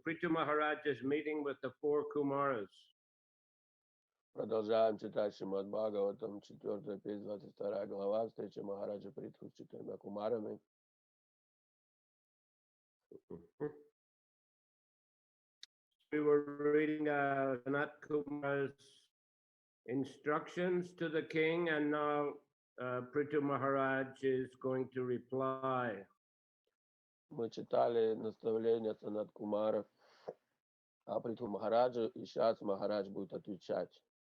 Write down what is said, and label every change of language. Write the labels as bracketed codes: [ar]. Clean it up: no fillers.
[en] Prithu Maharaj is meeting with the four Kumaras. [ru] Продолжаем читать Шримад Бхагаватам, 4 песня, 22 глава, встреча Махараджа Притху с 4 кумарами. [en] We were reading Sanat Kumar's instructions to the king, and now Prithu Maharaj is going to reply. [ru] Мы читали наставления Санат Кумара, а Притху Махараджа, и сейчас Махарадж будет отвечать.